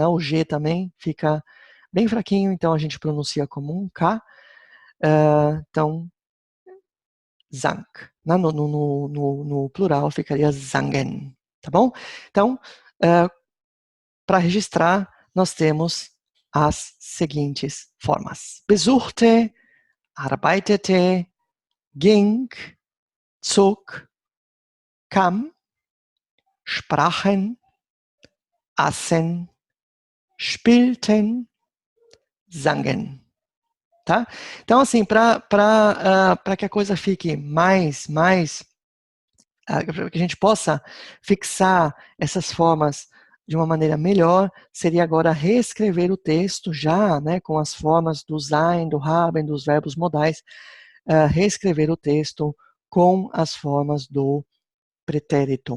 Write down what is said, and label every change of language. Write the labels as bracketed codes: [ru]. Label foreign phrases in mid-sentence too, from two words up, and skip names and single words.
[pt] O G também fica bem fraquinho, então a gente pronuncia como um K. Então, sang. Né? No plural ficaria sangen, tá bom? Então, para registrar, nós temos as seguintes formas: [de] besuchte, arbeitete, ging, zog, kam, sprachen, aßen, spielten, sangen. [pt] Tá? Então, assim, para que a coisa fique para que a gente possa fixar essas formas de uma maneira melhor, seria agora reescrever o texto já, né, com as formas do sein, do haben, dos verbos modais, reescrever o texto com as formas do pretéritum.